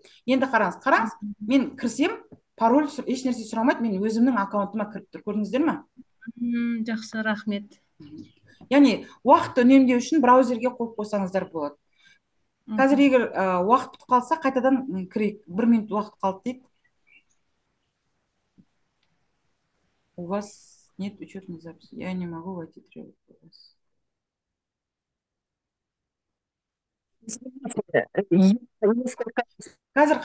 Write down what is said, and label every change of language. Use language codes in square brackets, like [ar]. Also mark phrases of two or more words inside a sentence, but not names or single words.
[kk] Енді қараңыз, мен кірсем, пароль еш нәрсе сұрамайды, мен өзімнің аккаунтыма кіріп тұр. Көрдіңіздер ме? Жақсы, рахмет. Яғни уақытты үнемдеу үшін браузерге қойып қойсаңыздар болады. Қазір егер уақыт бітіп қалса, қайтадан кірейік. 1 минут уақыт қалды дейді. [ru] У вас нет учетной записи. Я не могу войти требовать. [kk] Қазір